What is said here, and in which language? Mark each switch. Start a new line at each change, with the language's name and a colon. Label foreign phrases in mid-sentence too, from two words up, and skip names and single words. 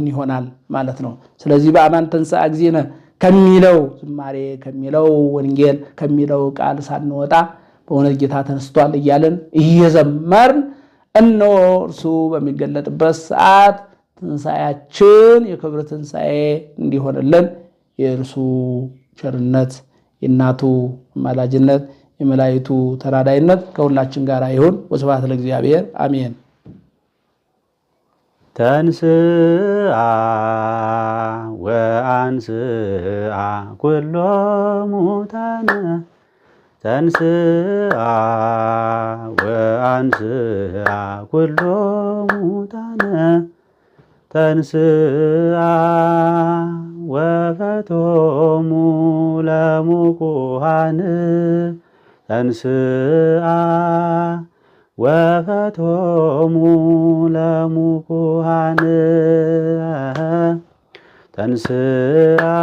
Amharic: ይሆናል ማለት ነው። ስለዚህ
Geez: በአማን ተንሥአ እግዚእነ
Amharic: ከሚለው ዝማሬ ከሚለው ወንጌል ከሚለው ቃል ሳንወጣ በእውነት ጌታ ተነስቷል እያልን እየዘመርን እነሆ እርሱ በሚገለጥበት ሰዓት ትንሣኤያችን የክብር ትንሣኤ እንዲሆንልን የእርሱ ቸርነት፣ የእናቱ አማላጅነት፣ የመላእክቱ ተራዳይነት ከሁላችን ጋር ይሁን።
Geez: ወስብሐት ለእግዚአብሔር አሜን። ተንሥአ ወአንሥአ ኩሎ ሙታነ፣ ተንሥአ ወአንሥአ ኩሎ ሙታነ፣ ተንሥአ ወፈትሖሙ ለሙቁሃን፣ ተንሥአ ወፈትሖሙ ለሙቁሃን፣ ተንሥአ